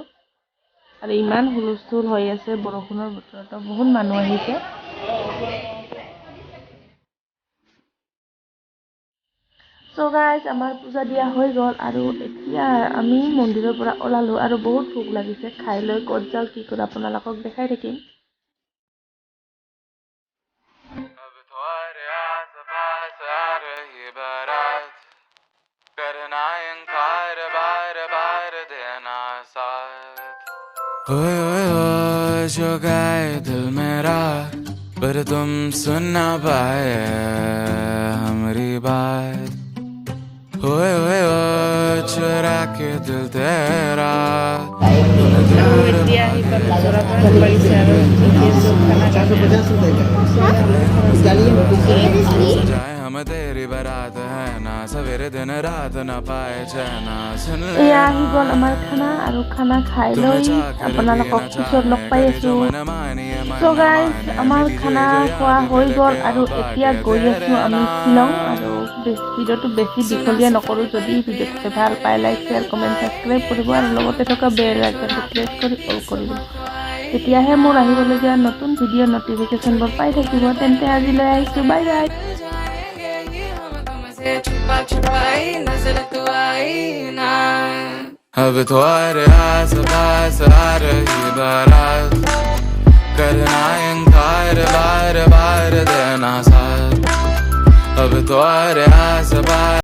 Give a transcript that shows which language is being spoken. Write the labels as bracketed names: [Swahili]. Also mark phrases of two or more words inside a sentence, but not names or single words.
[Assamese] আৰু ইমান হুলস্থুল হৈ আছে বৰষুণৰ বতৰতো, বহুত মানুহ আহিছে। [English] so guys, [Assamese] আমাৰ পূজা দিয়া হৈ গ'ল। আৰু এতিয়া আমি মন্দিৰৰ পৰা ওলালোঁ। আৰু বহুত ভোক লাগিছে, খাই লৈ ক'ত যাওঁ কি কৰোঁ আপোনালোকক দেখাই থাকিম। [Hindi] अब तुम्हारे आस पास आ रही बारात, करना इनकार बार बार देना साथ। ओए ओए ओए जो गाए दिल मेरा, पर तुम सुन ना पाए हमारी बात। ओए ओए ओए चुरा के दिल तेरा, सजाए हम तेरी बारात है ना। सवेरे दिन रात न पाए चैना, सुन ले। [Assamese] এয়া আহি গ'ল আমাৰ খানা। আৰু খানা খাই লৈ আপোনালোকক পিছত লগ পাই আছোঁ। [English] so guys, [Assamese] আমাৰ খানা খোৱা হৈ গ'ল। আৰু এতিয়া গৈ আছোঁ আমি শ্বিলং। আৰু ভিডিঅ'টো বেছি দীঘলীয়া নকৰোঁ। যদি ভিডিঅ'টো ভাল পায়, [English] like share comment subscribe [Assamese] কৰিব। আৰু লগতে থকা বেল আইকনটো প্ৰেছ কৰি অল কৰিব। তেতিয়াহে মোৰ আহিবলগীয়া নতুন ভিডিঅ' নটিফিকেশ্যনবোৰ পাই থাকিব। তেন্তে আজিলৈ আহিছোঁ, [English] bye bye. [Hindi] छुपा छुपाई नजर तो आई ना। अब तो अरे आस पास आ रही बारात, करना इंकार बार बार देना साथ। अब तो अरे आस पास